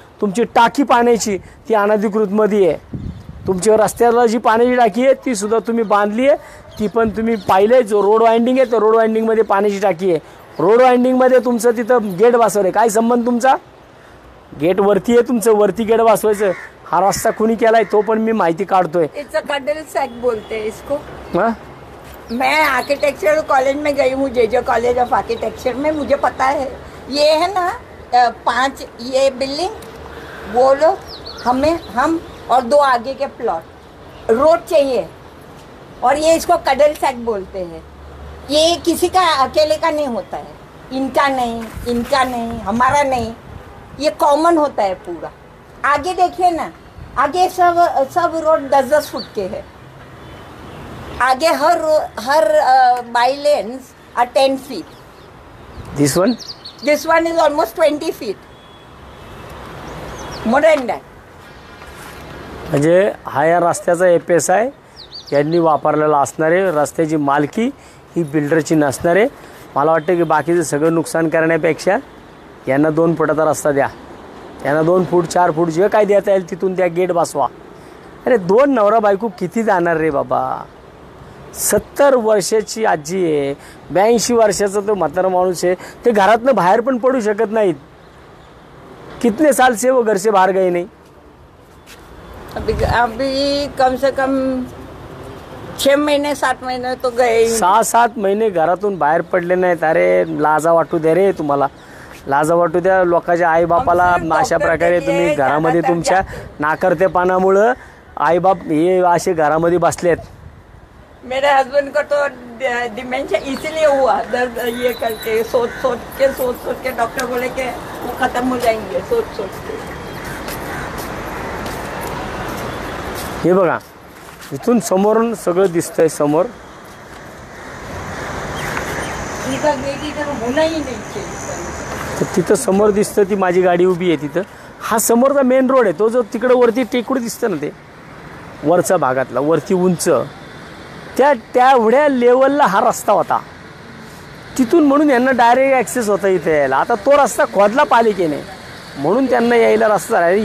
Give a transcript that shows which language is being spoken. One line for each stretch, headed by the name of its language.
Marathi: तुमची टाकी पाण्याची ती अनधिकृतमध्ये आहे. तुमच्या रस्त्याला जी पाण्याची टाकी आहे ती सुद्धा तुम्ही बांधली आहे. ती पण तुम्ही पाहिलं आहे. जो रोड वाइंडिंग आहे त्या रोड वाइंडिंगमध्ये पाण्याची टाकी आहे. रोड वाइंडिंगमध्ये तुमचं तिथं गेट बसवलं, काय संबंध तुमचा? गेट वरती आहे तुमचं, वरती गेट बसवायचं. हा रस्ता कुणी केलाय तो पण मी माहिती काढतोय.
English: it's a cuddle sack
Hindi: बोलते हैं इसको. हाँ? मैं आर्किटेक्चर कॉलेज में गई हूँ, जे कॉलेज ऑफ आर्किटेक्चर में, मुझे पता है. ये है ना 5 ये बिल्डिंग, वो लोग हम और 2 आगे के प्लॉट, रोड चाहिए. और ये इसको कडल सैक बोलते हैं. ये किसी का अकेले का नहीं होता है, इनका नहीं, हमारा नहीं, ये कॉमन होता है पूरा. आगे देखिए ना, आगे सब रोड 10-10 फुट के है. आगे हर
English: Bylanes are 10 feet. This one is almost 20 feet. More than that.
Marathi: म्हणजे हा या रस्त्याचा एपीएस आहे, यांनी वापरलेला असणारे. रस्त्याची मालकी ही बिल्डरची नसणारे. मला वाटतं की बाकीचं सगळं नुकसान करण्यापेक्षा यांना 2 फुटाचा रस्ता द्या, यांना 2 फूट 4 फूट जे काय देता येईल तिथून त्या गेट बसवा. अरे 2 नवरा बायको किती जाणार रे बाबा? 70 वर्षाची आजी आहे, 82 वर्षाचा तो म्हातारा माणूस आहे, ते घरातनं बाहेर पण पडू शकत नाहीत.
Hindi: कितने साल से वो घर से बाहर गए नहीं? अभी कम से कम 6 महीने 7 महीने तो गए.
Marathi: 6-7 महिने घरातून बाहेर पडले नाहीत. अरे लाजा वाटू द्या रे तुम्हाला, लाजा वाटू द्या लोकांच्या आईबापाला. अशा प्रकारे तुम्ही घरामध्ये तुमच्या नाकर्तेपणामुळं आईबाप हे असे घरामध्ये बसलेत.
Hindi: मेरे हस्बैंड को तो डिमेंशिया इसीलिए हुआ, दर्द ये करके सोच के डॉक्टर बोले कि वो खत्म हो जाएंगे सोच के.
Marathi: हे बघा, इथून समोरून सगळं दिसतंय. समोर
Hindi: इधर गेट इधर होना ही नहीं चाहिए.
Marathi: तर तिथं समोर दिसतं, ती माझी गाडी उभी आहे तिथं. हा समोरचा मेन रोड आहे, तो जो तिकडं वरती टेकडू दिसतं ना, ते वरचा भागातला वरती उंच, त्या एवढ्या लेवलला हा रस्ता होता तिथून. म्हणून यांना डायरेक्ट ॲक्सेस होता इथे यायला. आता तो रस्ता खोदला पालिकेने, म्हणून त्यांना यायला रस्ता आहे.